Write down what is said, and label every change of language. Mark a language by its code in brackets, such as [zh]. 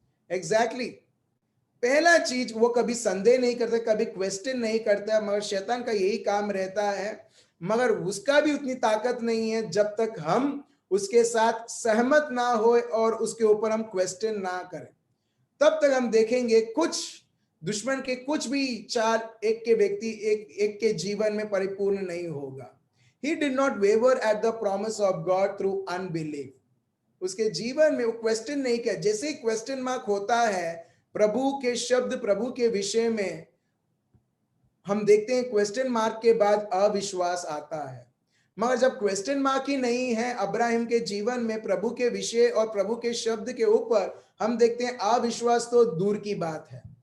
[hi] Exactly पहला चीज, वो कभी संदेह नहीं करते, कभी क्वेश्चन नहीं करता, मगर शैतान का यही काम रहता है, मगर उसका भी उतनी ताकत नहीं है जब तक हम उसके साथ सहमत ना हो और उसके ऊपर हम क्वेश्चन ना करें। तब तक हम देखेंगे कुछ दुश्मन के कुछ भी चाल एक के व्यक्ति एक के जीवन में परिपूर्ण नहीं होगा। [en] He did not waver at the promise of God through unbelief. [hi] उसके जीवन में वो क्वेश्चन नहीं किया। जैसे ही क्वेश्चन मार्क होता है प्रभु के शब्द, प्रभु के विषय में, हम देखते हैं क्वेश्चन मार्क के बाद अविश्वास आता है। मगर जब क्वेश्चन मार्क ही नहीं है अब्राहम के जीवन में प्रभु के विषय और प्रभु के शब्द के ऊपर, हम देखते हैं अविश्वास तो दूर की बात है।